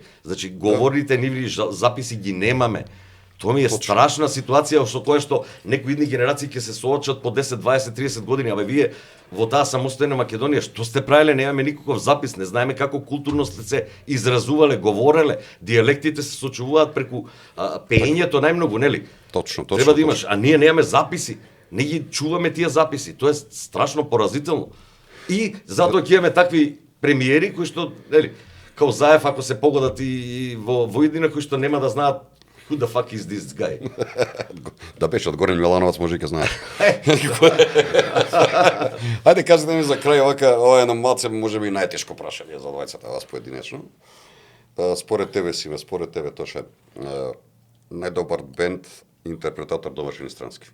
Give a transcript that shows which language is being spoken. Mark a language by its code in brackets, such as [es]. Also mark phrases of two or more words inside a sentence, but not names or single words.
[mk] Значи говорите нивни записи ги немаме. Тоа ми е страшна ситуација со која што некои идни генерации ќе се соочат по 10, 20, 30 години, абе вие во таа самостојна Македонија што сте правеле, немаме никаков запис, не знаеме како културно сте се изразувале, говореле, дијалектите се сочувуваат преку пеењето најмногу, нели? Точно. Треба да имаш, а ние немаме записи. Не ги чуваме тие записи. Тоа е страшно поразително. И затоа ќе имаме такви премиери кои што, нели, као Заев, ако се погодат и во иднина, кои што нема да знаат [en] who the fuck is this guy. [mk] Да беше од Горен Милановац, може и ке знаеш. Ајде, кажете ми за крај ова е на малце можеби најтешко прашање за двајцата вас поединечно. Според тебе, Симе, тоа ше најдобар бенд, интерпретатор домашен и странски.